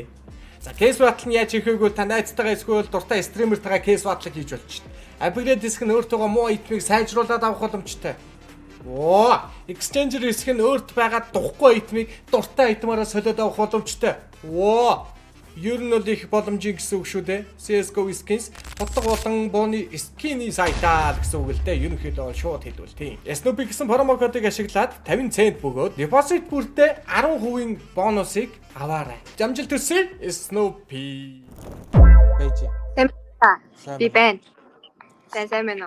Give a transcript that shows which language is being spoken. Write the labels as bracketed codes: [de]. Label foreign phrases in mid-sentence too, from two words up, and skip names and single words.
[mn] За [en] case battle [mn] нь яаж хийхээ та найзтайгаа эсвэл дуртай стримертайгаа [en] case battle [mn] хийж болчихно. Upgrade диск нь өөртөө муу итмийг сайжруулад авах боломжтой. Exchanger диск нь өөрт байгаа духгүй итмийг дуртай итмаараа солиод авах боломжтой. Ер нь бол их боломжийн гэсэн үг шүү дээ. [en] CS:GO skins [mn] бодлого болон бууны скины сайтаа гэсэн үг л дээ. Ерөнхийдөө бол шууд хэлбэл тийм. Snoopy гэсэн промо кодыг ашиглаад 50 цент бөгөөд депозит бүртээ 10% бонусыг аваарай. Амжилт хүсье Snoopy. Бэжи. Би байна. Сайн мэн үү?